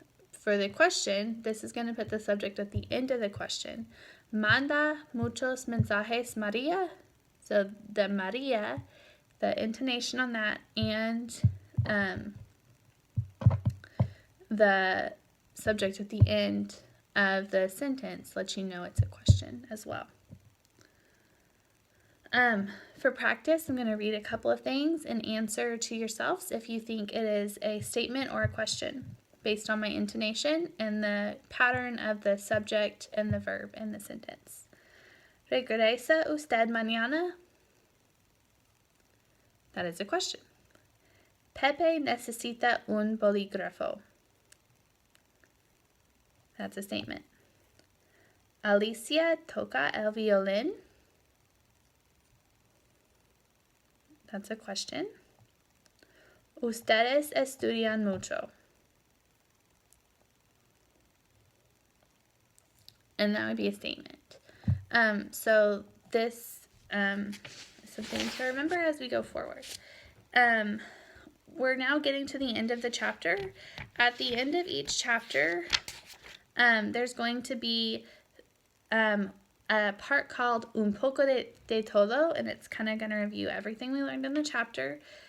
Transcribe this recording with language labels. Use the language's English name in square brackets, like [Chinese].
[English] For the question, this is going to put the subject at the end of the question. [Spanish] Manda muchos mensajes Maria. [English] So the Maria, the intonation on that, and the subject at the end of the sentence lets you know it's a question as well. For practice, I'm going to read a couple of things and answer to yourselves if you think it is a statement or a question based on my intonation and the pattern of the subject and the verb in the sentence. [Spanish] ¿Regresa usted mañana? [English] That is a question. [Spanish] Pepe necesita un bolígrafo. [English] That's a statement. [Spanish] Alicia toca el violín. [English] That's a question. [Spanish] Ustedes estudian mucho. [English] And that would be a statement. So this is something to remember as we go forward. We're now getting to the end of the chapter. At the end of each chapter, there's going to be a part called [Spanish] Un poco de todo, [English] and it's kind of going to review everything we learned in the chapter.